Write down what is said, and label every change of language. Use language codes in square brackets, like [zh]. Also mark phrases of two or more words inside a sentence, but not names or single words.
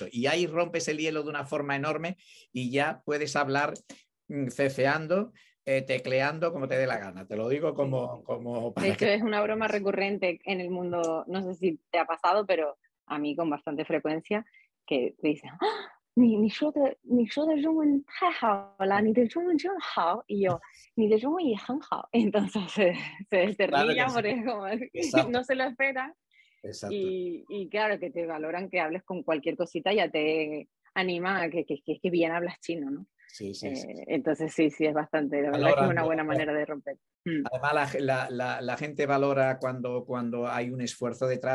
[es] Y ahí rompes el hielo de una forma enorme y ya puedes hablar ceceando, tecleando como te dé la gana. Te lo digo como para de hecho, es una broma recurrente en el mundo, no sé si te ha pasado, pero a mí con bastante frecuencia, que te dicen, ¡ah! [zh] 你说的中文太好了，你的中文真好。 [es] Y yo, [zh] 你的中文也很好。 [es] Entonces se claro rían porque es como, no se lo esperan. Exacto. Y claro, que te valoran que hables con cualquier cosita, ya te anima a que bien hablas chino, ¿no? Sí. Entonces sí, es bastante, la verdad es que es una buena manera de romper. Además, la gente valora cuando hay un esfuerzo detrás.